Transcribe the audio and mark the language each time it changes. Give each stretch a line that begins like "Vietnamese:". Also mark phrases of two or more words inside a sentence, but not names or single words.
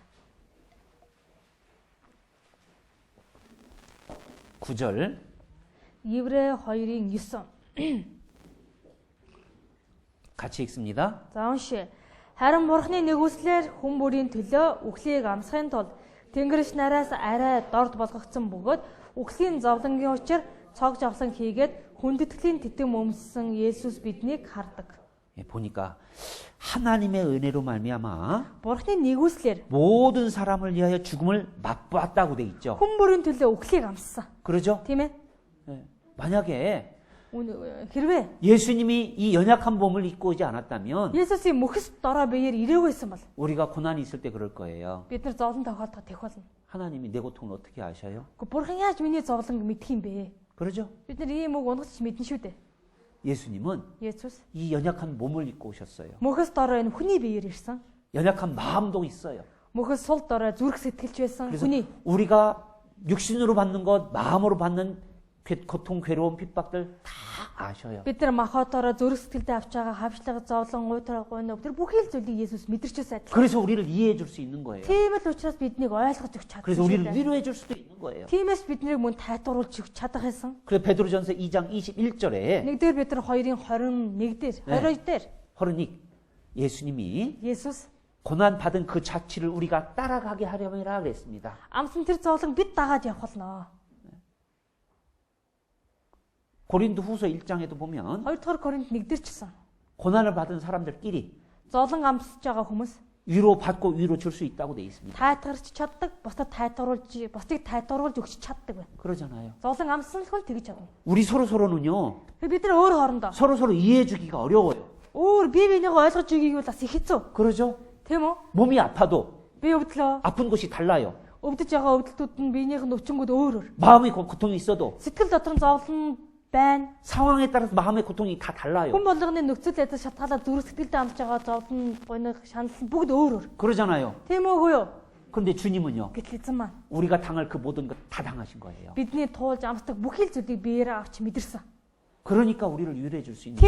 Korean: 9절
Mongolian: Еврей 2-ын 9.
Korean: 같이 읽습니다.
Mongolian: За уншия. Харин бурхны нэгүслэр хүн бүрийн төлөө үхлийг амсахын тулд Тэнгэрч нараас арай дорд болгогдсон бөгөөд үхлийн зовлонгийн учир цог жавлан хийгээд хүндэтгэлийн титэм өмссөн Есүс биднийг хардаг.
Korean: 예, 보니까 하나님의 은혜로 말미암아
Mongolian: бурхны нэгүслэр
Korean: 모든 사람을 위하여 죽음을 맛보았다고 돼 있죠.
Mongolian: хүн бүрийн төлөө үхлийг амссан.
Korean: 그러죠?
Mongolian: Тийм ээ?
Korean: 예. 만약에
Mongolian: хэрвээ
Korean: 예수님이 이 연약한 몸을 입고 오지 않았다면
Mongolian: Есүсийн мөхс дорой биеэр ирээгүй байсан бол
Korean: 우리가 고난이 있을 때 그럴 거예요.
Mongolian: бид нар зовлон тохиолдоход тех болно.
Korean: 하나님이 내 고통을 어떻게 아셔요?
Mongolian: Гэхдээ бурхан яаж миний зовлон мэдх юм бэ?
Korean: 그러죠?
Mongolian: бид нар ийм үг унгаж мэднэ шүү дээ.
Korean: 예수님은
Mongolian: Есүс
Korean: 이 연약한 몸을 입고 오셨어요.
Mongolian: мөхс дорой энэ хүний биеэр ирсэн.
Korean: 연약한 마음도 있어요.
Mongolian: мөхс сул дорой зүрх сэтгэлч байсан
Korean: 그래서
Mongolian: хүний.
Korean: 우리가 육신으로 받는 것, 마음으로 받는 고통, 괴로움, 핍박들 다 아셔요.
Mongolian: бид нар махотоороо зүрх сэтгэлдээ авч байгаа хавчлага зовлон уйтраа гойно тэр бүхий л зүйлийг Есүс мэдэрчээс адил.
Korean: 그래서 우리를 이해해 줄 수 있는 거예요.
Mongolian: Тийм л учраас биднийг ойлгож өгч чадсан.
Korean: 그래서 우리를 위로해 줄 수도 있는 거예요.
Mongolian: Тиймээс биднийг мөн тайтруулж өгч чадах байсан.
Korean: 그래서 베드로전서 2장 21절에
Mongolian: Нэгдүгээр бид нар 2-ын 21 дээр 22 дээр
Korean: 예수님이
Mongolian: Есүс
Korean: 고난 받은 그 자취를 우리가 따라가게 하려면이라 그랬습니다.
Mongolian: амсан тэр зовлон бид дагаад явах болно.
Korean: 고린도 후서 1장에도 보면
Mongolian: 2-р Коринт 1-дэр ч гэсэн
Korean: 고난을 받은 사람들끼리
Mongolian: зовлон амсж байгаа хүмүүс
Korean: 위로 받고 위로 줄 수 있다고 돼 있습니다.
Mongolian: тайтгарч чаддаг, бусдад бусдыг тайтгаруулж өгч чаддаг байна.
Korean: 그러잖아요.
Mongolian: Зовлон амссан л хөл тэгж чадна.
Korean: 우리 서로서로는요.
Mongolian: бид нар өөр хоорондоо
Korean: 서로서로 이해해 주기가 어려워요.
Mongolian: өөр бие биенийгээ ойлгож өггийг бол бас их хэцүү.
Korean: 그러죠?
Mongolian: Тийм үү?
Korean: 몸이 아파도
Mongolian: Би өвдлөө.
Korean: 아픈 곳이 달라요.
Mongolian: Өвдөж байгаа өвдөлтүүд нь биенийх нь өвчнгүүд өөр өөр.
Korean: 마음의 고통이 있어도
Mongolian: Сэтгэл дотор нь зовлон байна.
Korean: 상황에 따라서 마음의 고통이 다 달라요.
Mongolian: Хүн болгоны нөхцөл байдал шалтгаалаад зүрх сэтгэлдээ амж байгаа зовлон, гонх, шанал нь бүгд өөр өөр.
Korean: 그러잖아요.
Mongolian: Тийм үгүй юу?
Korean: 그런데 주님은요.
Mongolian: Гэтэл эзэн маань
Korean: 우리가 당할 그 모든 것 다 당하신 거예요.
Mongolian: бидний туулж амсдаг бүхий л зүйлийг биеэрээ авч мэдэрсэн.
Korean: 그러니까 우리를 위로해 줄 수 있는